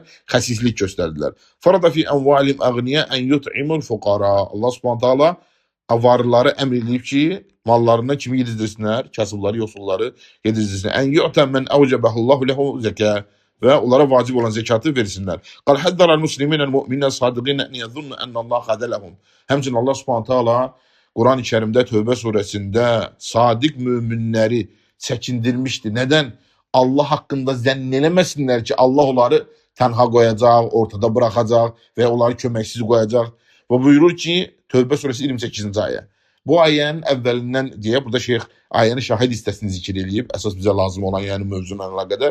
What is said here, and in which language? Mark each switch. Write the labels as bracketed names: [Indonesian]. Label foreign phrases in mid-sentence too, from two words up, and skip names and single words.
[Azerbaijani] Xəsislik göstərdilər. [Arabic] فرض في أموالهم أغنياء أن يطعم الفقراء. الله سبحانه تعالى [Azerbaijani] varlıları əmr eləyib ki, mallarına kimi yedizdirsinlər? Kasıbları, yoxsulları yedizdirsinlər. [Arabic] أن يطعم من أوجبه الله له زكاة. [Azerbaijani] Və onlara vacib olan zəkatı versinlər. [Arabic] قال حذر المسلمين المؤمنين الصادقين أن يظنوا أن الله خذلهم. [Azerbaijani] Həmçinin [Arabic] الله سبحانه تعالى [Azerbaijani] Quran-ı Kərimdə Tövbə surəsində sadiq möminləri çəkindirmişdi. Nədən? Allah haqqında zənn eləməsinlər ki, Allah onları tənha qoyacaq, ortada buraxacaq və onları köməksiz qoyacaq. Və buyurur ki, Tövbə surəsi 28-ci ayə. Bu ayənin əvvəlindən deyə, burada şeyx ayənin şahid hissəsini zikr eləyib, əsas bizə lazım olan yəni mövzuna əlaqədar.